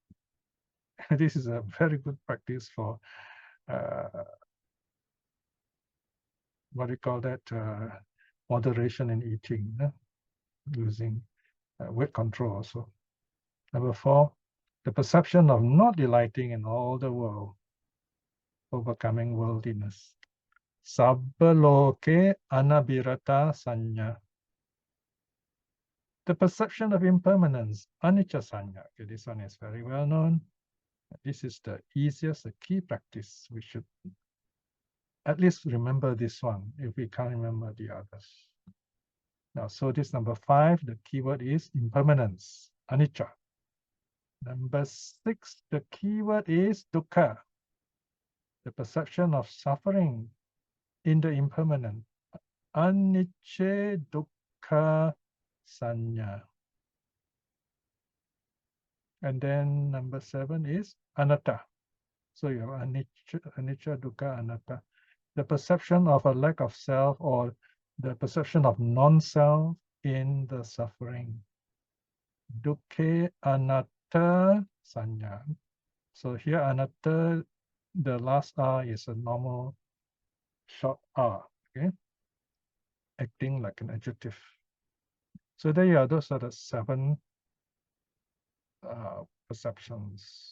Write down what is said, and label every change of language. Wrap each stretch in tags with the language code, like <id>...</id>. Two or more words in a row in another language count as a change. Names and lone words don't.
<en>This is a very good practice for what do you call that, moderation in eating, using weight control also. Number 4, the perception of not delighting in all the world, overcoming worldliness.</en> <pi>Sabba loke anabhirata saññā.</pi> <en>The perception of impermanence,</en> <pi>anicca saññā.</pi> <en>Okay, this one is very well known. This is the easiest, the key practice. We should at least remember this one if we can't remember the others. Now, so this number 5, the keyword is impermanence, anicca. Number 6, the keyword is dukkha, the perception of suffering in the impermanent.</en> <pi>Anicca dukkha saññā.</pi> <en>And then number 7 is anatta. So you have</en> <pi>anicca, dukkha, anatta.</pi> <en>The perception of a lack of self, or the perception of non-self in the suffering.</en> <pi>Dukkha anatta saññā.</pi> <en>So here anatta, the last R is a normal short R, okay? Acting like an adjective. So there you are, those are the 7 perceptions.</en>